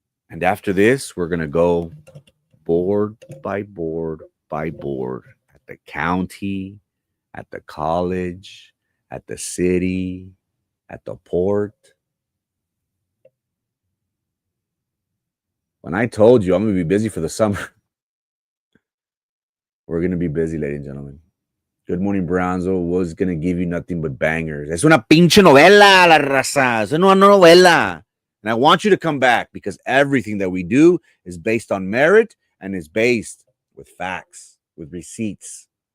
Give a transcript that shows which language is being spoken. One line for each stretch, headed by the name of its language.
English: And after this, we're going to go board by board by board at the county, at the college, at the city, at the port. When I told you I'm going to be busy for the summer, we're going to be busy, ladies and gentlemen. Good Morning Bronzo was going to give you nothing but bangers.
Spanish: Es una pinche novela, la raza. Es una novela.
English: And I want you to come back because everything that we do is based on merit and is based with facts, with receipts.